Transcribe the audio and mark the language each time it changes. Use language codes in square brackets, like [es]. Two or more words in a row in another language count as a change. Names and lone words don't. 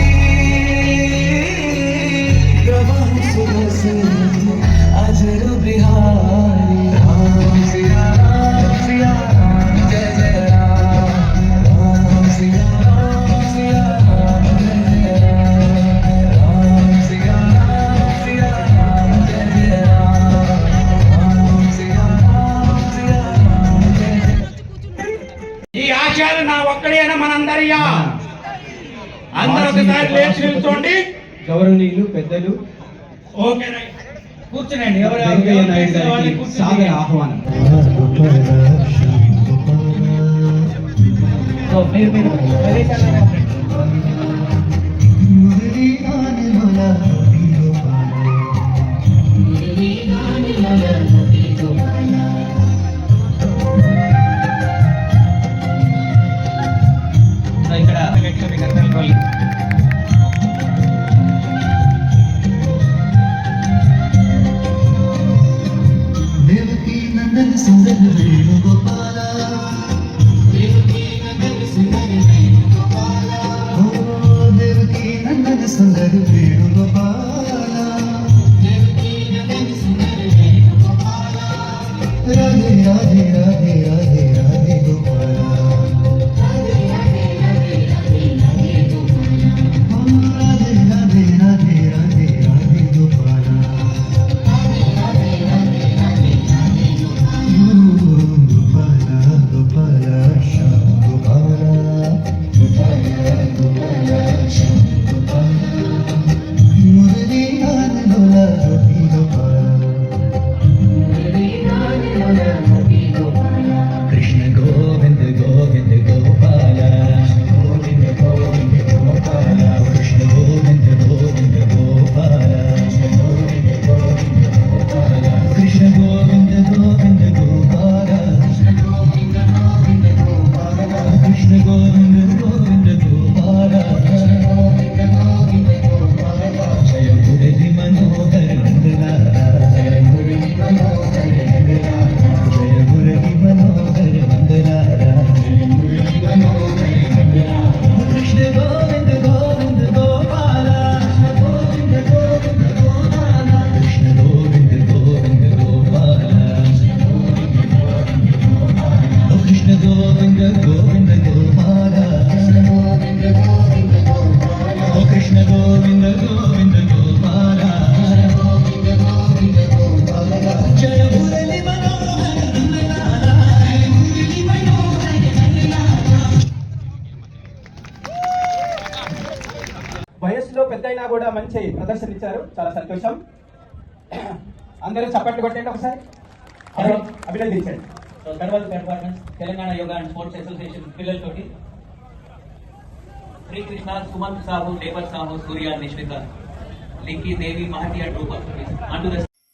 [hi] प्रभु सुर से अजर बिहारी, राम सिया राम जय जय राम सिया राम जय जय राम सिया राम जय जय राम सिया राम जय जय। [te] ఈ ఆశయాలు నా ఒక్కడేనా మనందరియా? అందరూ ఒకసారి లేచి నిల్చోండి. గౌరవనీయులు పెద్దలు [en] okay right. [te] కూర్చునండి. ఎవరు వెంకయ్య నాయుడు వాళ్ళు గారికి కూర్చుని సాదర ఆహ్వానం. మీరు ప్రదేశాల్లో ఉండండి. సో ఇక్కడ గట్టిగా మీకు అందరికీ వాళ్ళు [hi] देवकी नंदन सुंदर वेणुगोपाला, देवकी नंदन सुंदर वेणुगोपाला, ओ देवकी नंदन सुंदर वेणुगोपाला, देवकी नंदन सुंदर वेणुगोपाला, राधे राधे राधे राधे राधे गोपाला, राधे राधे राधे राधे राधे गोपाला, ओ राधे राधे राधे राधे राधे गोपाला, गोपाला गोपाला श्याम गोपाला, गोपाला गोपाला श्याम गोपाला, मुरली गान लोला गोपी गोपाला, मुरली गान लोला गोपी गोपाला, कृष्ण गोविंद गोविंद गोपाला, गोविंद गोविंद गोपाला, कृष्ण गोविंद गोविंद गोपाला, गोविंद गोविंद गोपाला, कृष्ण गोविंद गोविंद गोपाला, कृष्ण गोविंद गोविंद गोपाला, जय मुरली मनोहर नंदलाला, जय मुरली मनोहर नंदलाला, जय मुरली मनोहर नंदलाला, जय मुरली मनोहर नंदलाला, कृष्ण गोविंद गोविंद गोपाला, गोविंद गोविंद गोपाला, कृष्ण गोविंद गोविंद गोपाला, ओ कृष्ण गोविंद गोविंद गोपाला, ओ कृष्ण गोविंद गोविंद गोपाला, जय मुरली मनोहर नंदलाला, जय मुरली मनोहर नंदलाला। [te] వయస్సులో పెద్ద అయినా కూడా మంచి ప్రదర్శన ఇచ్చారు, చాలా సంతోషం. అందరూ చప్పట్లు కొట్టండి ఒకసారి, అభినందించండి. సో తర్వాత పెర్ఫార్మెన్స్ తెలంగాణ యోగా అండ్ స్పోర్ట్స్ అసోసియేషన్ పిల్లలతోటి శ్రీకృష్ణ, సుమంత్ సాహు, లేబర్ సాహు, సూర్య, నిష్విక, లింకి దేవి, మహతి అండ్ రూపక్ అంటూ ద